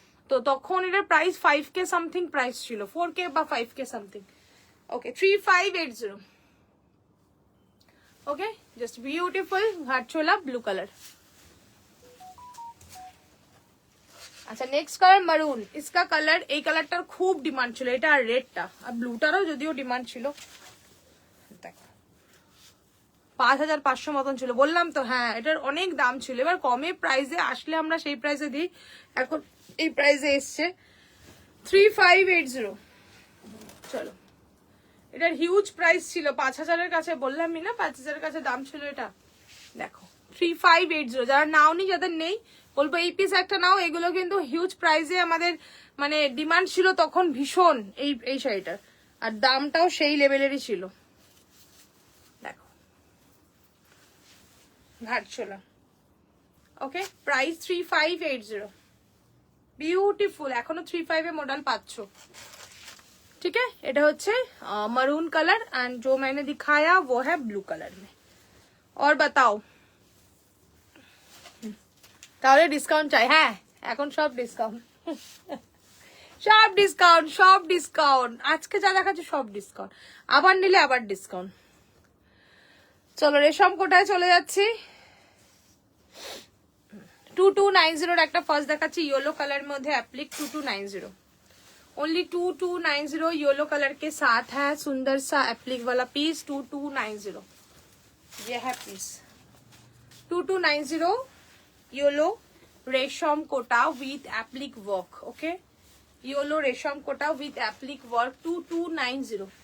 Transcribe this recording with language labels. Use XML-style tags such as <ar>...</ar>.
<bn>তো তখন এটার প্রাইস 5K সামথিং প্রাইস ছিল, 4K বা 5K সামথিং। ওকে 3580।</bn> <hi>Okay just beautiful घाटचोला blue colour.</hi> <bn>আচ্ছা নেক্সট কালার মারুন।</bn> <hi>इसका</hi> <bn>কালার, এই কালারটার খুব ডিমান্ড ছিল, এটা আর রেডটা আর ব্লুটারও যদিও ডিমান্ড ছিল। দেখো 5500 মতন ছিল, বললাম তো হ্যাঁ এটার অনেক দাম ছিল। এবার কমে প্রাইসে আসলে আমরা সেই প্রাইসে দিই, এখন এই প্রাইসে এসছে 3580। চলো এটার হিউজ প্রাইস ছিল 5000 এর কাছে, বললামই না 5000 এর কাছে দাম ছিল এটা। দেখো 3580, যারা নাওনি, যাদের নেই বলবো এই পিস একটা নাও। এগুলো কিন্তু হিউজ প্রাইসে আমাদের মানে ডিমান্ড ছিল তখন ভীষণ এই শাড়িটার, আর দামটাও সেই লেভেলেরই ছিল। দেখো ঘাটচোলা। Okay price 3580, beautiful. এখনো 35 এ মডেল পাচ্ছ,</bn> <hi>ठीक है।</hi> <bn>এটা হচ্ছে</bn> <hi>मरून कलर एंड जो मैंने दिखाया वो है ब्लू कलर में। और बताओ</hi> <bn>তাহলে ডিসকাউন্ট চাই? হ্যাঁ এখন সব ডিসকাউন্ট, সব ডিসকাউন্ট, সব ডিসকাউন্ট। আজকে যা দেখাচ্ছে সব ডিসকাউন্ট, আবার নিলে আবার ডিসকাউন্ট। চলো রেশম কোটায় চলে যাচ্ছি। 2290 একটা ফার্স্ট দেখাচ্ছি ইয়েলো কালার মধ্যে অ্যাপ্লিক।</bn> <hi>2290 ओनली 2290 येलो कलर के साथ है सुंदर सा एप्लिक वाला पीस। 2290 ये है पीस। 2290 येलो रेशम Kota with applique work. Okay yellow रेशम कोटा विथ एप्लिक वर्क 2290।</hi>